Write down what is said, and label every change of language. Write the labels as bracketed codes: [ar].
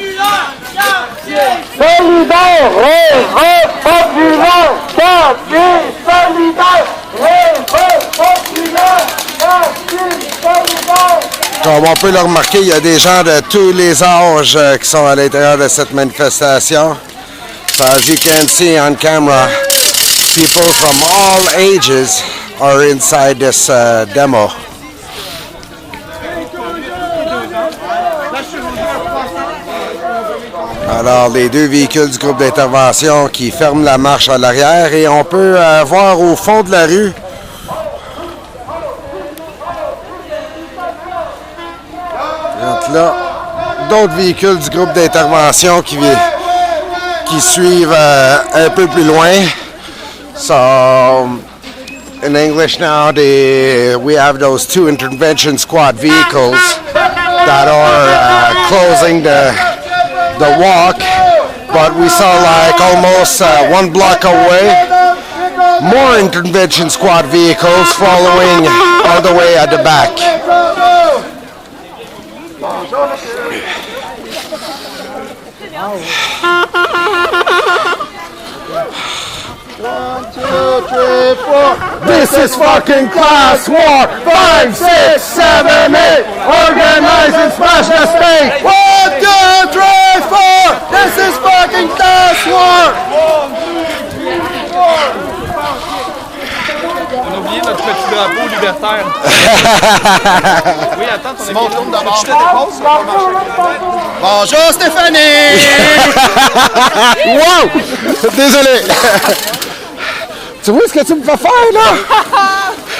[fr] Solidaire, populaire, quartier solidaire, populaire, quartier solidaire. Comme on peut le remarquer, il y a des gens de tous les âges qui sont à l'intérieur de cette manifestation. [en] So as you can see on camera, people from all ages are inside this demo. [fr] Alors, les deux véhicules du groupe d'intervention qui ferment la marche à l'arrière et on peut voir au fond de la rue là, d'autres véhicules du groupe d'intervention qui suivent un peu plus loin. [en] So, in English now, we have those two intervention squad vehicles that are closing the walk, but we saw like almost 1 block away, more intervention squad vehicles following all the way at the back. 1, 2, 3, 4. This is fucking class war. 5, 6, 7, 8. Organize and smash the state. 1, 2, 3, 4. This is fucking class war. [fr] On a oublié notre petit drapeau libertaire. Oui, attends, ton Mon tour d'abord. Je te dépose, ça va pas marcher. Bonjour Stéphanie. Wow! Désolé. Tu vois ce que tu me fais faire, là?